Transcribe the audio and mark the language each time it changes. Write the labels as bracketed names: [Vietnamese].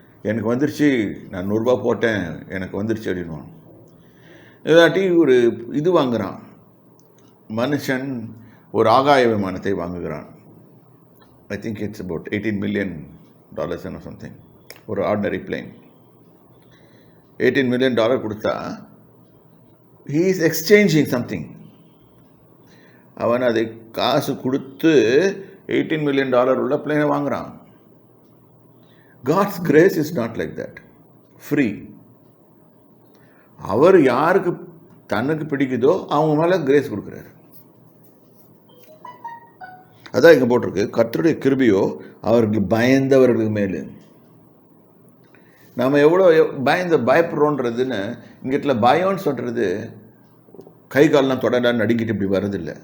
[Tamil] எனக்கு வந்துருச்சு, நான் 100 ரூபா போட்டேன், எனக்கு வந்துருச்சு அப்படின்வான். இதாட்டி ஒரு இது வாங்குகிறான் மனுஷன், ஒரு ஆகாய விமானத்தை வாங்குகிறான். [English] I think it's about $18 million or something. [Tamil] ஒரு ஆர்டினரி பிளேன். [English] $18 million [Tamil] கொடுத்தா [English] he is exchanging something. [Tamil] அவன் அதை காசு கொடுத்து $18 million உள்ள பிளேனை வாங்குறான். [English] God's grace is not like that. Free. [Tamil] அவர் யாருக்கு தனக்கு பிடிக்குதோ அவங்க மேலே கிரேஸ் கொடுக்குறாரு. அதான் இங்கே போட்டிருக்கு, கர்த்தருடைய கிருபையோ அவர்களுக்கு பயந்தவர்களுக்கு மேலே. நம்ம எவ்வளோ பயப்படுறோன்றதுன்னு இங்கிட்ட பயம்னு சொல்கிறது கை காலெலாம் தொடலாம் நடுங்கிட்டு இப்படி வர்றதில்லை.